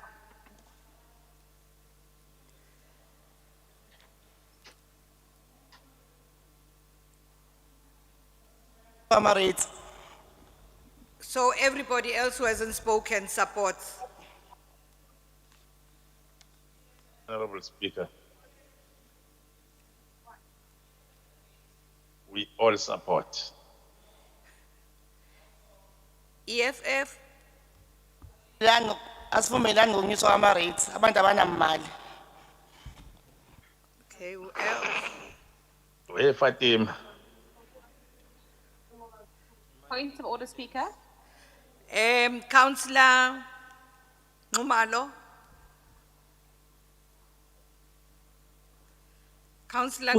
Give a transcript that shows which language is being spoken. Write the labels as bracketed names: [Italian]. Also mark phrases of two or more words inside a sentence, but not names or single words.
[English] So everybody else who hasn't spoken supports. Honorable Speaker, we all support. EFF, [Zulu] Asivumelani ngokunyuswa kwama-rates abantu abanamali. [English] okay, who else? Hey, Fatima. Point of order, Speaker. Councillor Ngumalo. Councillor